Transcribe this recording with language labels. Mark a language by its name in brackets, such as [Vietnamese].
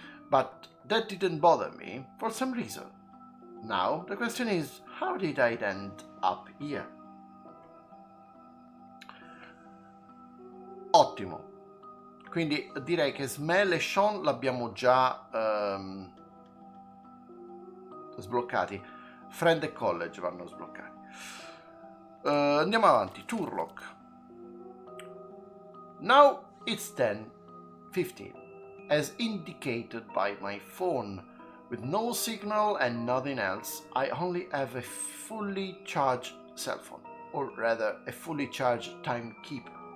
[English] But that didn't bother me for some reason. Now the question is, how did I end up here? [Italian] Ottimo. Quindi direi che Smell e Sean l'abbiamo già sbloccati. Friend e College vanno sbloccati. Andiamo avanti. Turlock. [English] Now it's 10:15, as indicated by my phone. With no signal and nothing else, I only have a fully charged cell phone, or rather a fully charged timekeeper.